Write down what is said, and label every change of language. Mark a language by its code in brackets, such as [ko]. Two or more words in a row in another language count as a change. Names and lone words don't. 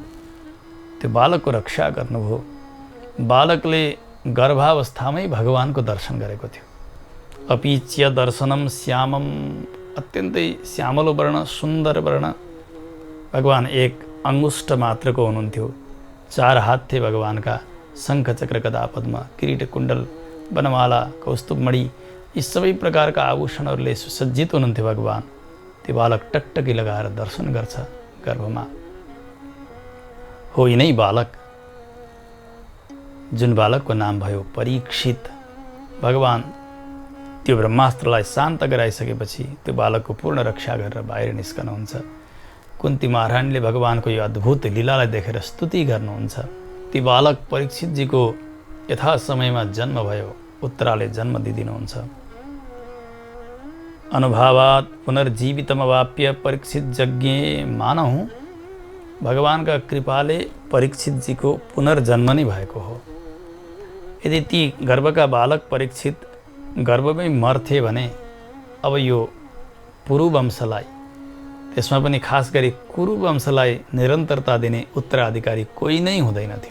[ne] त्यो बालकको रक्षा गर्नुभयो। बालकले गर्भावस्थामै भगवानको दर्शन गरेको थियो। [sa] अपीच्य दर्शनम श्यामम, [ne] अत्यन्तै श्यामलो वर्ण, सुन्दर वर्ण। भगवान एक अंगुष्ठ मात्रको हुनुहुन्थ्यो। 4 हात थिए भगवानका। शङ्ख चक्र गदा पद्म किरीट कुण्डल वनमाला कौस्तुभमणि यी सबै प्रकारका आभूषणहरूले सुसज्जित हुनुहुन्थ्यो भगवान। त्यो बालक टकटकी लगाएर दर्शन गर्छ गर्भमा। हो यिनै बालक, जुन बालकको नाम भयो परीक्षित। भगवान त्यो ब्रह्मास्त्रलाई शान्त गराइसकेपछि त्यो बालकको पूर्ण रक्षा गरेर बाहिर निस्कनुहुन्छ। कुन्ती महारानीले भगवानको यो अद्भुत लीलालाई देखेर स्तुति गर्नुहुन्छ। ती बालक परीक्षितजीको यथा समयमा जन्म भयो। उत्तराले जन्म दिदिनुहुन्छ। [sa] अनुभावात पुनर्जीवितमवाप्य परीक्षित यज्ञे मानहु। [ne] भगवानका कृपाले परीक्षितजीको पुनर्जन्म नै भएको हो। यदि ती गर्भका बालक परीक्षित गर्भमै मर्थे भने अब यो पुरु वंशलाई, त्यसमा पनि खास गरी कुरु वंशलाई निरन्तरता दिने उत्तराधिकारी कोही नै हुँदैन थियो।